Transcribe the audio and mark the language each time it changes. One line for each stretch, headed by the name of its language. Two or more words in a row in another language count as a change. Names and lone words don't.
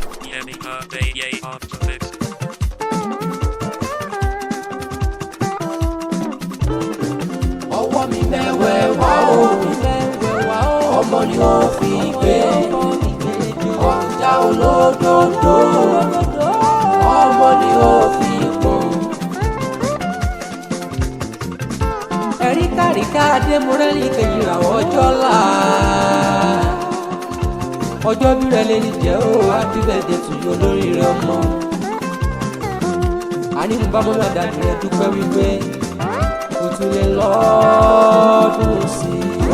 English: Yemi Alade on the mix.
Yoruba: Ọwọ́ mi mẹ́wẹ̀ẹ́ wá o. Ọmọ ni ó fi gbé. Ọjà olódodo. Ọmọ ni ó fi pọ́n. Ẹ̀ríkàríkà Adémọ́rẹ́lì kejì ràwọ̀ ọjọ́ là. Ọjọ́ bí rẹ lè ní jẹ́ o,
English: happy birthday to you,
Yoruba: olóríire ọmọ. A ní mo bá mọ́mọ́ dájú rẹ dúpẹ́ wípé kò tún lè lọ́dún sí i.